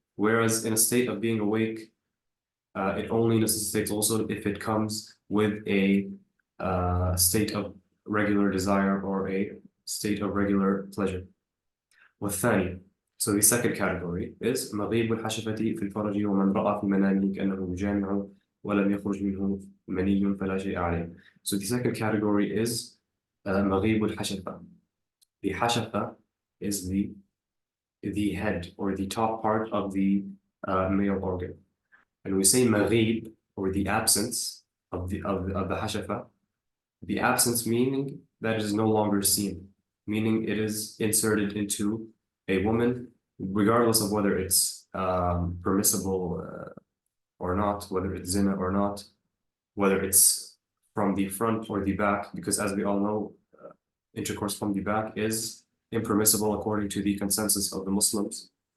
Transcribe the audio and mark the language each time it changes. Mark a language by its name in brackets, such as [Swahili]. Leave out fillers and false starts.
[English] Whereas in a state of being awake, it only necessitates ghusl if it comes with a state of regular desire or a state of regular pleasure. [Arabic] والثاني, [English] so the second category is [Arabic] مغيب الحشفة في الفرج ومن رأى في منامه كأنه جامع ولم يخرج منه مني فلا شيء عليه. [English] So the second category is [Arabic] مغيب الحشفة. [English] The hashafa is the head or the top part of the male organ. And we say maghib, or the absence of the hashafa, the absence meaning that it is no longer seen, meaning it is inserted into a woman, regardless of whether it's permissible or not, whether it's zina or not, whether it's from the front or the back, because as we all know, intercourse from the back is impermissible according to the consensus of the Muslims.